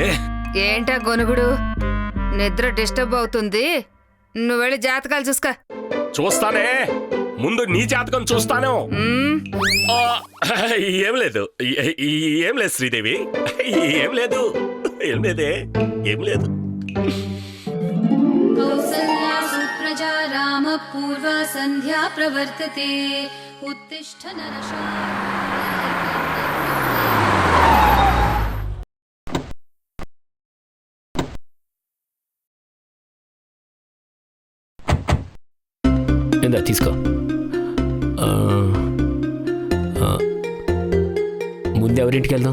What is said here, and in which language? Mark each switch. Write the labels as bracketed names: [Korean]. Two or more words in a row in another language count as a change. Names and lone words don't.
[Telugu] ఏంటా గొనుగుడు? నిద్ర డిస్టర్బ్ అవుతుంది. నువ్వు వెళ్ళి జాతకాలు చూసుకో. చూస్తానే, ముందు నీ జాతకం చూస్తాను. మ్మ్. ఆ, ఏం లేదు, ఏం లేదు శ్రీదేవి, ఏం లేదు, ఏం లేదే, ఏం లేదు. [Sanskrit] कौसल्या सुप्रजा रामपूर्वा सन्ध्या प्रवर्तते उत्तिष्ठ नरशार्दूल। [Telugu] ఇందా తీసుకో. ముందు ఎవరింటికి వెళ్దాం?